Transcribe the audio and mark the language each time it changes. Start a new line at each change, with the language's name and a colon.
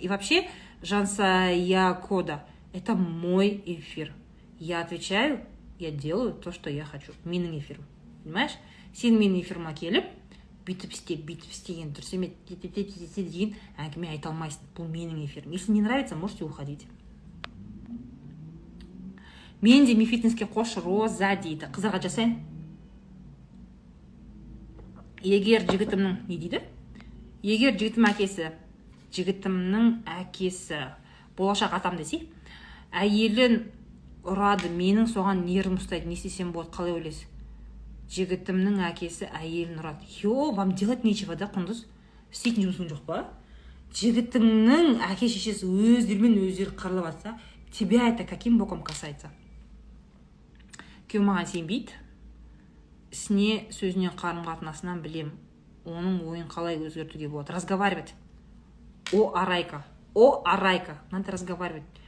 Russian: И вообще, Жансая Кода, это мой эфир. Я отвечаю, я делаю то, что я хочу.
Kazakh: Менің эфирім.
Russian: Понимаешь?
Kazakh: Сен менің эфиріма келіп, бүйтіп істеген, дұрыс емес, деген әңгіме айта алмайсың. Бұл менің эфирім.
Russian: Если не нравится, можете уходить.
Kazakh: Мен де мифитнеске қош, Роза дейді. Қыздарға жасайын. Егер жігітімнің, не дейді? Егер жігітімнің әкесі, болашақ атам десе, әйелін ұрады, менің соған нервім ұстайды, не істесем болады, қалай ойлайсыз? Жігітімнің әкесі әйелін ұрады.
Russian: Вам делать нечего, да, Құндыз?
Kazakh: Істейтін жұмысың жоқ па? Жігітіңнің әке шешесі өздерімен өздері қырылып жатса,
Russian: тебя это каким боком касается?
Kazakh: Күйеу маған сенбейді, ісіне сөзіне қарым қатынасынан білем. оның ойын қалай өзгертуге болады?
Russian: Разговаривать. О, арайка, надо разговаривать.